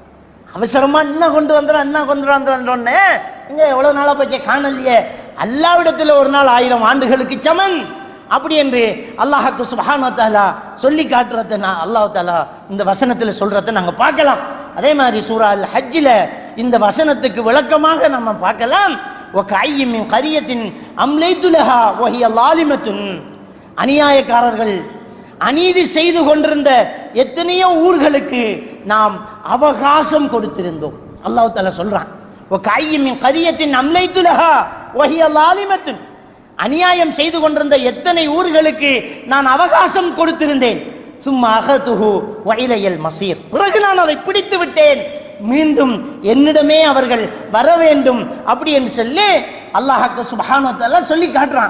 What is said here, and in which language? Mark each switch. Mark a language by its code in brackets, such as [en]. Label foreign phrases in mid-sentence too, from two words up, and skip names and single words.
[ta] அவசரமா இன்னும் கொண்டு வந்துடுறோன்னே, இங்க எவ்வளவு நாளா போய் காணலையே, அல்லாஹ்விடத்தில் ஒரு நாள் 1000 ஆண்டுகளுக்கு சமன். அப்படி என்று அல்லாஹ் [ar] سبحانه وتعالى [ta] சொல்லி காட்டுறத [ar] الله تعالى [ta] இந்த வசனத்தில் சொல்றதை நாங்க பார்க்கலாம். அதே மாதிரி சூரா அல் ஹஜ்ஜில் இந்த வசனத்துக்கு விளக்கமாக நம்ம பார்க்கலாம். [ar] وَكَأَيٍّ مِّن قَرْيَةٍ أَمْلَيْتُ لَهَا وَهِيَ ظَالِمَةٌ [ta] அநியாயக்காரர்கள் அநீதி செய்து கொண்டிருந்த எத்தனையோ ஊர்களுக்கு நாம் அவகாசம் கொடுத்திருந்தோம். [ar] الله تعالى [ta] சொல்றான், [ar] وَكَأَيٍّ مِّن قَرْيَةٍ أَمْلَيْتُ لَهَا وَهِيَ ظَالِمَةٌ [ta] அநியாயம் செய்து கொண்டிருந்த எத்தனை ஊர்களுக்கு நான் அவகாசம் கொடுத்திருந்தேன். சும்மா [ar] أخذته وإلي المصير, [ta] பிறகு நான் அதை பிடித்து விட்டேன், மீண்டும் என்னிடமே அவர்கள் வர வேண்டும் அப்படி என்று சொல்லி அல்லாஹ் [ar] سبحانه وتعالى [ta] சொல்லி காட்டுறான்.